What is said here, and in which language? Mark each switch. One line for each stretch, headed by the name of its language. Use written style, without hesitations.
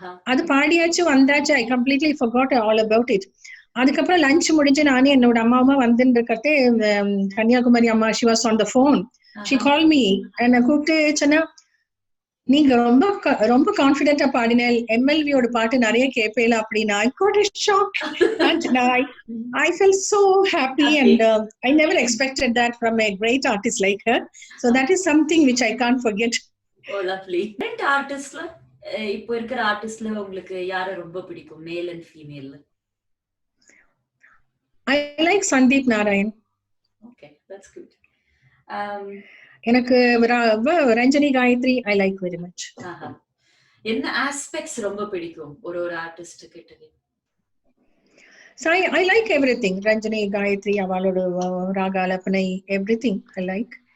Tamil: அது பாடியாச்சு வந்தாச்சு,
English: I completely forgot all about it.
Tamil: அதுக்கப்புறம் லஞ்ச் முடிஞ்சு நானே என்னோட அம்மாவும் வந்துட்டு இருக்கிறதே, கன்னியாகுமரி அம்மா,
English: she was on the phone. She called me and
Tamil: கூப்பிட்டு சொன்னா, நீங்க ரொம்ப ரொம்ப கான்ஃபிடென்ட்டா பாடினேன், எம்எல்வியோட பாட்டு நிறைய கேட்பேல அப்படின்னா.
English: I got a shock and I felt so happy and I never expected that from a great artist like her. So that is something which I can't forget. Oh, lovely.
Tamil: Different artistல இப்போ இருக்கிற ஆர்டிஸ்ட்ல உங்களுக்கு யாரை ரொம்ப பிடிக்கும், male and ஃபீமேல்ல?
English: I like Sandeep Narayan. Okay, that's good. எனக்கு Ranjani Gayatri I like very much.
Tamil: என்ன aspects ரொம்ப பிடிக்கும் ஒரு ஆர்டிஸ்ட் கிட்ட?
English: So I like everything. Ranjani, Gayatri, அவளோட ராகாலப்பனை, everything I like.